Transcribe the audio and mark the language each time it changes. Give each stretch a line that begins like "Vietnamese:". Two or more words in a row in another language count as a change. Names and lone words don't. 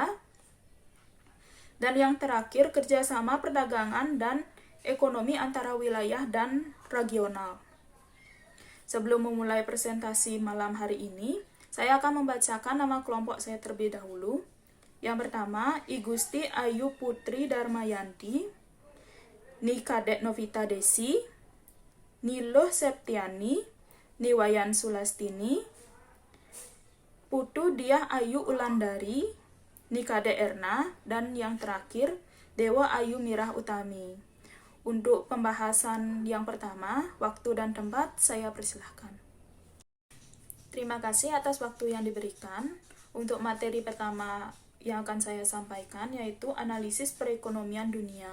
Indonesian: Dan yang terakhir, kerjasama perdagangan dan ekonomi antara wilayah dan regional. Sebelum memulai presentasi malam hari ini, saya akan membacakan nama kelompok saya terlebih dahulu. Yang pertama, I Gusti Ayu Putri Darmayanti, Ni Kadek Novita Desi, Niluh Septiani, Niwayan Sulastini, Putu Diah Ayu Ulandari, Nikade Erna, dan yang terakhir Dewa Ayu Mirah Utami. Untuk pembahasan yang pertama, waktu dan tempat saya persilahkan. Terima kasih atas waktu yang diberikan. Untuk materi pertama yang akan saya sampaikan yaitu analisis perekonomian dunia.